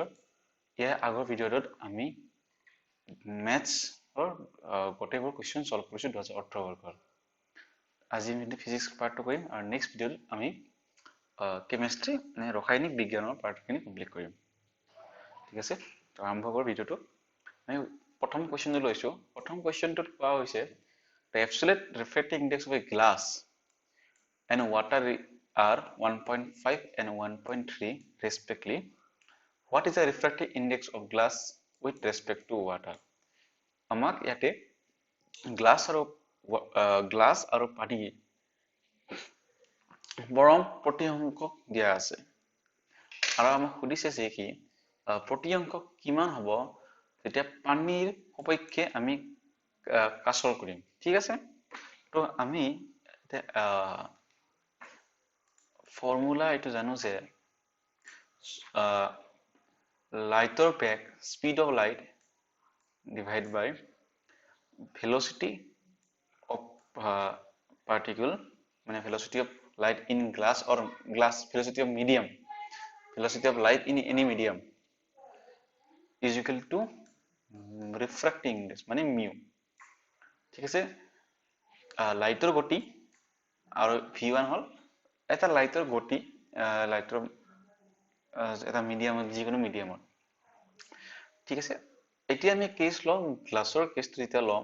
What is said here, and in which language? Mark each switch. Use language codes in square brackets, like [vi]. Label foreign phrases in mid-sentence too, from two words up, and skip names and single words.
[as] ইয়াৰ আগৰ ভিডিঅ'টোত আমি মেথছৰ গোটেইবোৰ কুৱেশ্যন সলভ কৰিছো 2018 বৰ্ষৰ। আজি আমি ফিজিক্স পাৰ্টটো কৰিম আৰু নেক্সট ভিডিঅ'ত আমি কেমিষ্ট্ৰি মানে ৰাসায়নিক বিজ্ঞানৰ পাৰ্টখিনি কমপ্লিট কৰিম। ঠিক আছে, তো আৰম্ভ কৰোঁ ভিডিঅ'টো। আমি প্ৰথম কুৱেশ্যনটো লৈছোঁ। প্ৰথম কুৱেশ্যনটোত কোৱা হৈছে [en] the absolute refractive index of a glass and water are 1.5 and 1.3 respectively. What is the refractive index of glass with respect to water? [as] আমাক ইয়াতে গ্লাছ আৰু পানী বৰং প্ৰতিসংখ্যক দিয়া আছে আৰু আমাক সুধিছে যে কি প্ৰতিসংখ্যক কিমান হ'ব যেতিয়া পানীৰ সপক্ষে আমি কাচল কৰিম। ঠিক আছে, তো আমি ফৰ্মুলা এইটো জানো যে লাইটৰ বেগ [en] speed of light divide by velocity of particle [as] মানে [en] velocity of light in glass or glass velocity of medium, velocity of light in any medium is equal to refracting index [as] মানে mu। ঠিক আছে, লাইটৰ গতি আৰু v1 হল এটা লাইটৰ গতি লাইটৰ এটা মিডিয়ামত যিকোনো মিডিয়ামত। ঠিক আছে, এতিয়া আমি কেছ লম গ্লাছৰ কেছটো যেতিয়া লম।